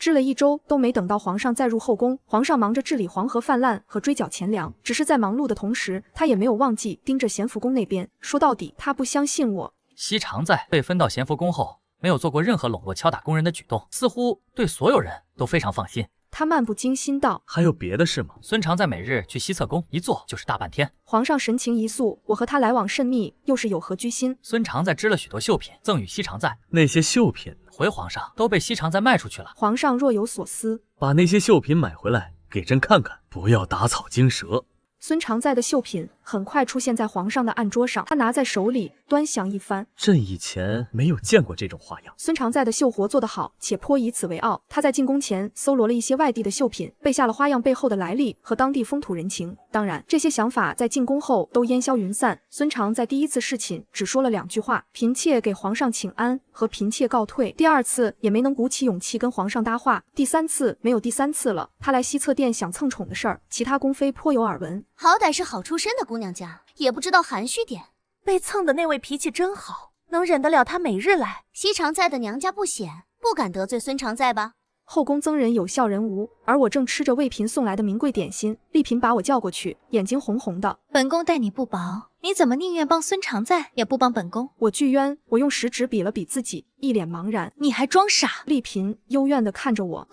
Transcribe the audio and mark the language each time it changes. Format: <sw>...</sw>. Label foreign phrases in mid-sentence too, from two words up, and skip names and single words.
<zh>支了1週都沒等到皇上再入後宮，皇上忙着治理黃河泛濫和追繳錢糧，只是在忙碌的同時，他也沒有忘記盯着咸福宮那邊。說到底，他不相信我。西常在被分到咸福宮後，沒有做過任何籠絡敲打宮人的舉動，似乎對所有人都非常放心。他漫不經心道： 還有別的事嗎？孫常在每日去西側宮，一坐就是大半天。皇上神情一肅，我和他來往甚密，又是有何居心？孫常在織了許多繡品，贈與西常在。那些繡品回皇上都被西常在賣出去了。皇上若有所思，把那些繡品買回來給朕看看，不要打草驚蛇。孫常在的繡品很快出現在皇上的案桌上，他拿在手裡端詳一番。朕以前沒有見過這種花樣。孫常在的繡活做得好，且頗以此為傲。他在進宮前搜羅了一些外地的繡品，背下了花樣背後的來歷和當地風土人情。當然，這些想法在進宮後都煙消雲散。孫常在第1次侍寢只說了2句話：嬪妾給皇上請安和嬪妾告退。第2次也沒能鼓起勇氣跟皇上搭話。第3次沒有第3次了。他來西側殿想蹭寵的事兒，其他宮妃頗有耳聞。好歹是好出身的姑娘家，也不知道含蓄點。被蹭的那位脾氣真好，能忍得了他每日來。西常在的娘家不顯，不敢得罪孫常在吧？後宮僧人有笑人無，而我正吃着魏嬪送來的名貴點心，麗嬪把我叫過去，眼睛紅紅的。本宮待你不薄，你怎麼寧願幫孫常在，也不幫本宮？我拒冤，我用食指比了比自己，一臉茫然。你還裝傻？麗嬪幽怨地看着我。</zh>